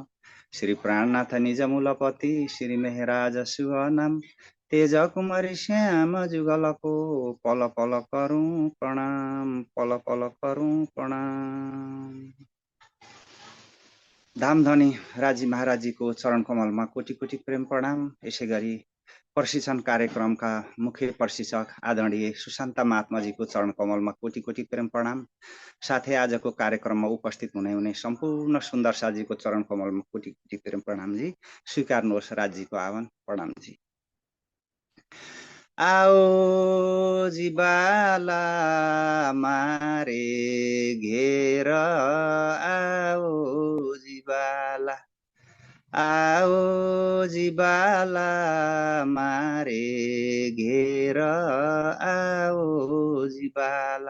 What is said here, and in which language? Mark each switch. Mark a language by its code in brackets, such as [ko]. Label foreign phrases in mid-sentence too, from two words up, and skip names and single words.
[hi] श्री प्राणनाथ निज मूलपति श्री मेहराज शुभ नाम। तेज कुमारी श्याम जुगल को पल पल करूं प्रणाम, पल पल करूं प्रणाम। [ne] धामधनी राजी महाराज जी को चरण कमल में कोटि कोटि प्रेम प्रणाम। यसै गरी प्रशिक्षण कार्यक्रम का मुख्य प्रशिक्षक आदरणीय सुशान्ता महात्मा जी को चरण कमल में कोटि कोटि प्रेम प्रणाम। साथै आज को कार्यक्रम में उपस्थित हुने संपूर्ण सुंदर साजी को चरण कमल में कोटि कोटि प्रेम प्रणाम जी। स्वीकार्नुहोस् राज जी को आह्वान। प्रणाम जी। [gu] आओ जी बाला मारे घेर, आओ जी बाला, आओ जी बाला मारे घेर, आओ जी बाला।